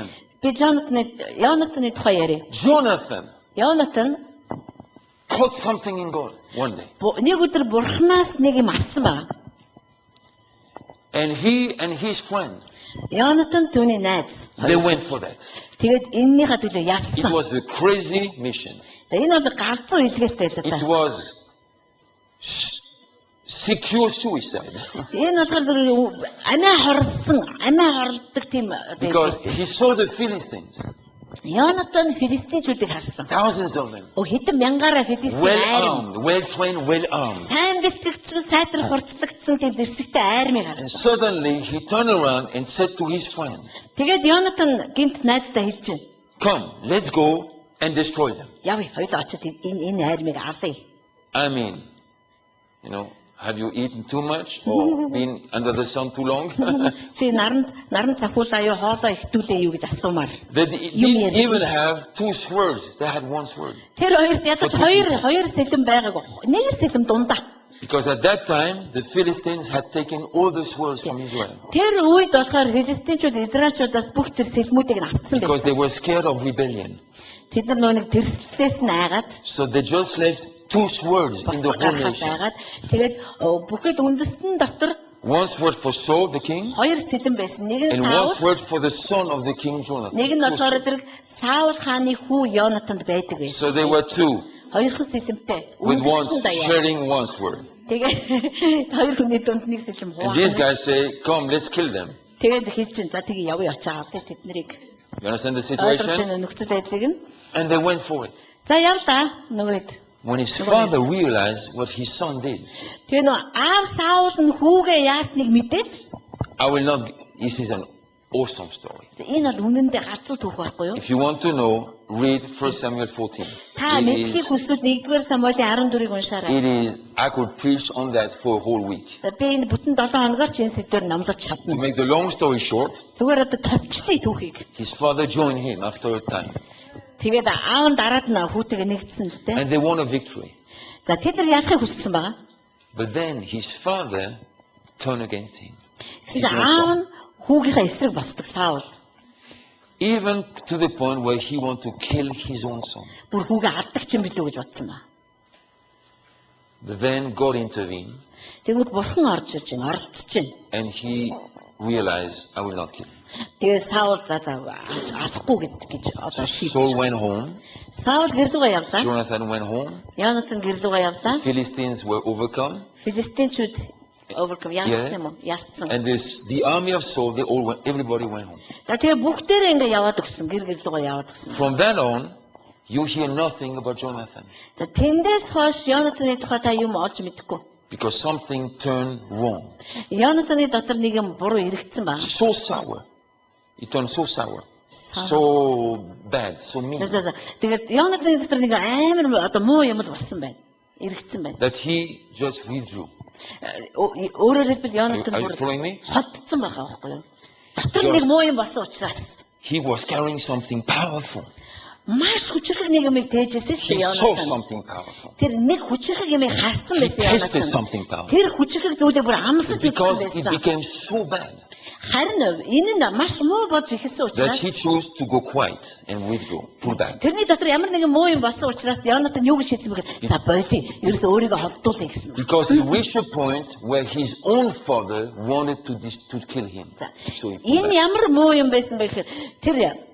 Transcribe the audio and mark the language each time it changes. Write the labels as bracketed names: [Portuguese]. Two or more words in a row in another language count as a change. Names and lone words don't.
[Mongolian] Би Йонатаны тухай яриа. Jonathan Йонатан [English] caught something in God one day. [Mongolian] нэг өдөр бурхнаас нэг юм авсан байна. [English] And he and his friend, [Mongolian] Йонатан түүний найз. [English] they went for that. [Mongolian] Тэгээд энэнийхээ төлөө [English] It [Mongolian] явсан. [English] was a crazy mission. [Mongolian] За энэ бол галзуу илгээстэй л [English] It [Mongolian] та. [English] was secure suicide. [Mongolian] Энэ болохоор амиа хорлдог тийм [English] Because he saw the Philistines, [Mongolian] Йонатан филистинчүүдийг харсан. [English] thousands of them, [Mongolian] Хэдэн мянгаараа филистин [English] well [Mongolian] айрын. [English] armed, well trained, well armed. [Mongolian] Сайн бэлтгэгдсэн, сайтар хурцлагдсан тийм зэрсэгтэй айрмыг [English] And [Mongolian] харсан. [English] suddenly he turned around and said to his friend, [Mongolian] Тэгээд Йонатан гинт найздаа хэлж байна. [English] come, let's go and destroy them. [Mongolian] Явъя, хоёулаа очиж энэ айрмыг авъя. [English] I mean, have you eaten too much or been under the sun too long? [Mongolian] Чи наран цахиулаа юу хоолоо ихтүүлээ юу гэж асуумаар. [English] They didn't even have two swords. They had one sword. [Mongolian] Тэр хоёрт ядаж хоёр сэлэм байгаагүй. Нэг сэлэм дундаа. [English] Because at that time, the Philistines had taken all the swords from Israel. [Mongolian] Тэр үед болохоор филистинчүүд израильчуудаас бүх тэр сэлмүүдийг нь авсан [English] Because [Mongolian] байсан. [English] they were scared of rebellion. [Mongolian] Тэд нар нөгөө нэг тэрслээс нь айгаад [English] So they just left two swords in the whole nation. [Mongolian] тэгээд бүхэл үндэстэн дотор [English] One sword for Saul the king, [Mongolian] хоёр сэлэм байсан. Нэг нь [English] and one [Mongolian] Саул, [English] sword for the son of the king Jonathan. [Mongolian] нэг нь болохоор тэр Саул хааны хүү Йонатанд байдаг байсан. [English] So they were two, [Mongolian] Хоёрхан сэлэмтэй. [English] with one [Mongolian] Үндэстэн даяар. [English] sharing one sword. [Mongolian] Тэгээд хоёр хүний дунд нэг сэлэм [English] And these [Mongolian] хуваана. [English] guys say, come, let's kill them. [Mongolian] Тэгээд хэлж чинь за тэгээ явъя очоо авъя тэднийг. [English] You understand the [Mongolian] Ойлгож [English] situation? [Mongolian] байна нөхцөл байдлыг нь. [English] And they went for it. [Mongolian] За явлаа нөгөөд. [English] When his father realized what his son did, [Mongolian] Тэгээ нөө аав Саул нь хүүгээ яасныг мэдээд [English] I will not, this is an awesome story. [Mongolian] энэ бол үнэндээ галзуу түүх байхгүй юу? [English] If you want to know, read 1 Samuel 14. [Mongolian] Та [English] It [Mongolian] мэдхийг [English] is, [Mongolian] хүсвэл 1-р Самуэлийн 14-ыг уншаарай. [English] I could preach on that for a whole week. [Mongolian] За би энэ бүтэн 7 хоногоор ч энэ сэдвээр номлож [English] To [Mongolian] чадна. [English] make the long story short, [Mongolian] Зүгээр одоо товчсон түүхийг. [English] his father joined him after a time. [Mongolian] Тэгээд аав нь дараад нь хүүтэйгээ нэгдсэн л дээ. [English] And they won a victory. [Mongolian] За тэд нар ялахыг хүссэн байгаа. [English] But then his father turned against him. [Mongolian] Тэгсэн чинь аав нь хүүгийнхээ эсрэг босдог Саул. [English] Even to the point where he wanted to kill his own son. [Mongolian] Бүр хүүгээ алдах юм билүү гэж бодсон ба. [English] But then God intervened [Mongolian] Тэгвэл бурхан орж ирж байна, оролцож байна. [English] and he realized, I will not kill him. [Mongolian] Тэгээд Саул за алахгүй гэж одоо [English] Saul [Mongolian] шийдсэн. [English] went home, [Mongolian] Саул гэрлүүгээ явлаа. [English] Jonathan went home, [Mongolian] Йонатан гэрлүүгээ явлаа. [English] Philistines were overcome, [Mongolian] Филистинчүүд overcome яасан юм уу? Яасан. [English] and the army of Saul, everybody went home. [Mongolian] За тэгээ бүгдээрээ ингээ яваад өгсөн. Гэрлүүгээ яваад өгсөн. [English] From then on, you hear nothing about Jonathan [Mongolian] За тэндээс хойш Йонатаны тухай та юм олж мэдэхгүй. [English] because something turned wrong. [Mongolian] Йонатаны дотор нэг юм буруу эргэцсэн байна. [English] So sour. It turned so sour. So bad, so mean. [Mongolian] Тэгээд Йонатаны дотор нэг амар одоо муу юм л болсон байна. Эргэцсэн байна. [English] That he just withdrew. [Mongolian] Өөрөөр хэлбэл Йонатан [English] Are you [Mongolian] бүр [English] following me? [Mongolian] холдсон байгаа байхгүй юу? Дотор нэг муу юм болсон учраас [English] He was carrying something powerful. [Mongolian] маш хүчрэг нэг юмыг тээжсэн шүү [English] He [Mongolian] дээ [English] saw [Mongolian] Йонатан. [English] something powerful. [Mongolian] Тэр нэг хүчрэг юмыг харсан [English] He [Mongolian] байсан [English] tasted [Mongolian] Йонатан. [English] something powerful. [Mongolian] Тэр хүчрэг зүйлийг бүр амсаж [English] Because [Mongolian] үзсэн [English] it [Mongolian] байсан. [English] became so bad [Mongolian] Харин энэ нь маш муу болж ихсэн [English] that [Mongolian] учраас [English] he chose to go quiet and withdraw, pull back. [Mongolian] тэрний дотор ямар нэгэн муу юм болсон учраас Йонатан юу гэж шийдсэн бэ? За болий. Ерөөсөө өөрийгөө холдуулъя гэсэн. [English] Because he reached a point where his own father wanted to kill him. [Mongolian] За. [English] So he pulled [Mongolian] Энэ [English] back. [Mongolian] ямар муу юм байсан бэ гэхээр тэр